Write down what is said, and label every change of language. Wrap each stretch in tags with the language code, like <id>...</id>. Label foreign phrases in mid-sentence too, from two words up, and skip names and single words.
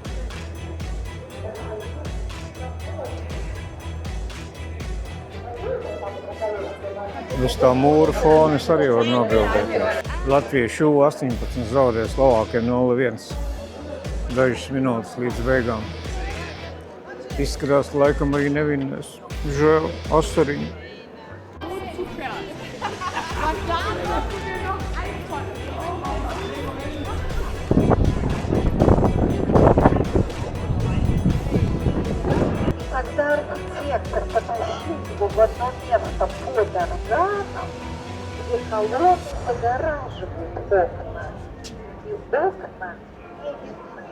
<lv>Uz tā mūra fona es arī varu nobildēt. Latviešu U18 zaudēja Slovākiem 0-1. Dažas minūtes līdz beigām. Izskatās, ka laikam arī nevinnēs. Žēl, asariņi.</lv> <ru>Когда архитектор потащил его в одно место под органом, где колонны загораживают окна, и окна не видны.</ru>